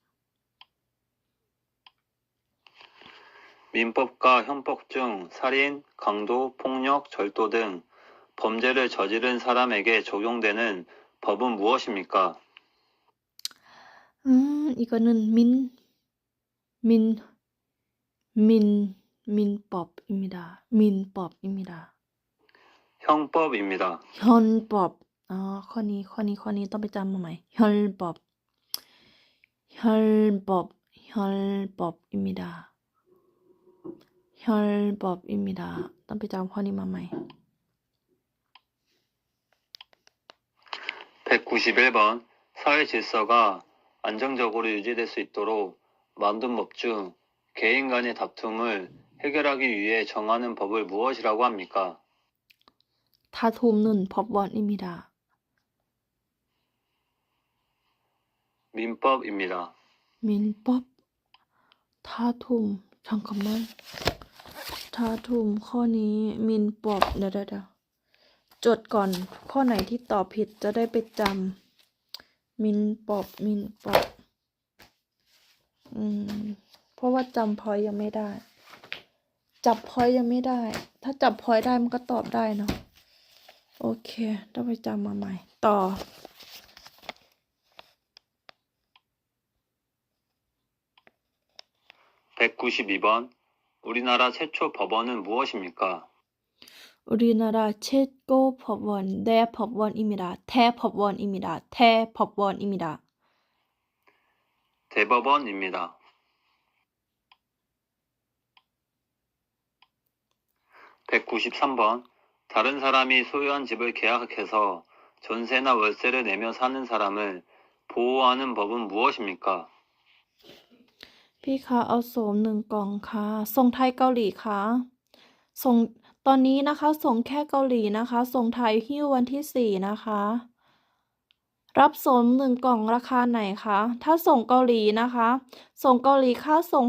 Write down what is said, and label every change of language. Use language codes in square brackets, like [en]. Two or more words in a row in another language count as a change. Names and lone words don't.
[ko] 민법과 형법 중 살인, 강도, 폭력, 절도 등 범죄를 저지른 사람에게 적용되는 법은 무엇입니까? 이거는 민법입니다. 민법입니다. 형법입니다. 혈법. [th] ข้อนี้ต้องไปจำมาใหม่ 혈법입니다. [ko] 혈법입니다. [th] ต้องไปจำข้อนี้มาใหม่ [ko] 191번. 사회 질서가 안정적으로 유지될 수 있도록 만든 법 중 개인 간의 다툼을 해결하기 위해 정하는 법을 무엇이라고 합니까? 다툼은 법원입니다. 민법입니다. 민법. 다툼. 잠깐만. 다툼 ข้อนี้ 민법. [th] เดี๋ยวจดก่อน ข้อไหนที่ตอบผิดจะได้ไปจำ 민법. เพราะว่าจำพอยยังไม่ได้ จับพอยยังไม่ได้ ถ้าจับพอยได้มันก็ตอบได้เนาะ โอเค ต้องไปจำมาใหม่ ต่อ [ko] 192번. 우리나라 최초 법원은 무엇입니까? 우리나라 최고 법원, 대법원입니다. 대법원입니다. 대법원입니다. 대법원입니다. 193번. 다른 사람이 소유한 집을 계약해서 전세나 월세를 내며 사는 사람을 보호하는 법은 무엇입니까? [th] พี่คะเอาโสม1 กล่องค่ะส่งไทยเกาหลีค่ะส่งตอนนี้นะคะส่งแค่เกาหลีนะคะส่งไทยหิ้ววันที่4นะคะรับโสม1 กล่องราคาไหนคะถ้าส่งเกาหลีนะคะส่งเกาหลีค่าส่ง